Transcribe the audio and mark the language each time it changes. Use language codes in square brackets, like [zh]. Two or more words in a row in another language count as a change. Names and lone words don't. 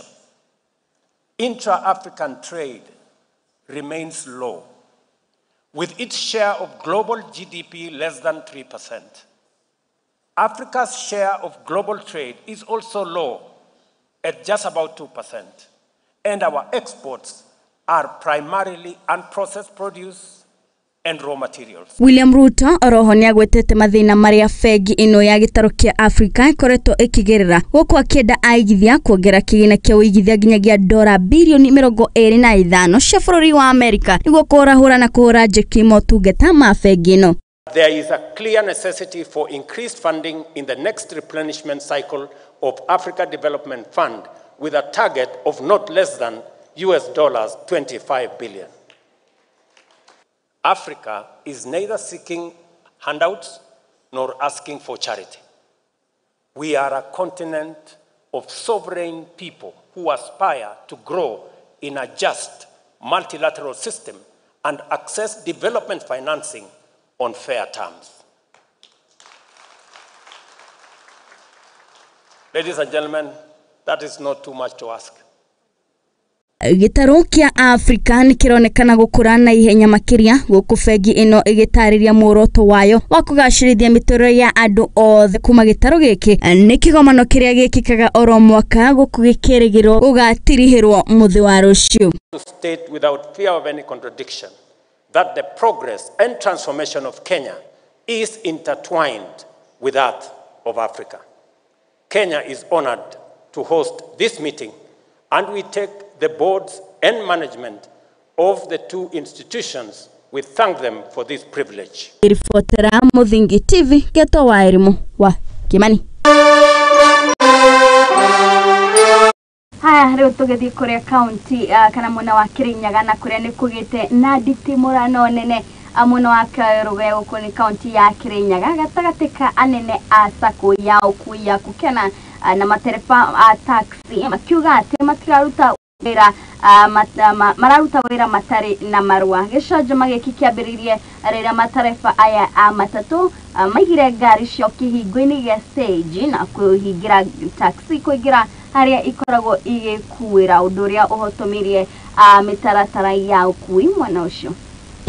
[en] Intra-African trade remains low, with its share of global GDP less than 3%. Africa's share of global trade is also low, at just about 2%, and our exports are primarily unprocessed produce and raw materials. [ki] William Ruto oroho ni agwetete mathina maria bengi ino ya gĩtarũ kia Afrika ikoretwo ikigerera gũkũ akĩenda aigithia kuongera kĩgĩna kia ũigithia nginyagia $25 bilioni cia bũrũri wa Amerika nĩguo kũrahũra na kũhũra njeki motungata ma bengi ino. [en] There is a clear necessity for increased funding in the next replenishment cycle of Africa Development Fund with a target of not less than $25 billion. Africa is neither seeking handouts nor asking for charity. We are a continent of sovereign people who aspire to grow in a just multilateral system and access development financing on fair terms. Ladies and gentlemen, that is not too much to ask. [ki] Gĩtarũ kia Afrika ni kĩronekana gũkũra na ihenya makĩria gũkũ bengi ino ĩgĩtarĩria muoroto wayo wa kũgacĩrithia mĩtũrĩre ya andũ othe kuma gĩtarũ gĩkĩ nĩ kĩgomano kĩrĩa gĩkĩkaga oro mwaka gũkũ gĩkĩrĩgĩrwo gũgatirihĩrwo mũthĩ wa rũciũ. [en] To state without fear of any contradiction that the progress and transformation of Kenya is intertwined with that of Africa. Kenya is honored to host this meeting, and we take the boards and management of the two institutions, we thank them for this privilege. [ki] Ripotera Muthingi TV Geto wa Elimu wa Kimani. [sw] Haya leo [ki] tugethie kuria county kana mwena wa Kirinyaga na kuria ni kugite na nditimurano nene mwena wa Karuge guku ni county ya Kirinyaga gatagati ka anene a sako ya ukui ya kukena na matereba a taxi makiuga ati matiraruta wira mararuta wira matari na marua gĩcanjama gĩkĩ kĩambĩrĩirie rĩrĩa matereba aya a matatũ maigire ngari cio kĩhingo-inĩ gĩa stage na kũhingira taxi kũingĩra harĩa ikoragwo igĩkuĩra ũndũ ũrĩa ũhotomirie mĩtaratara ya ũkui mwena ũcio.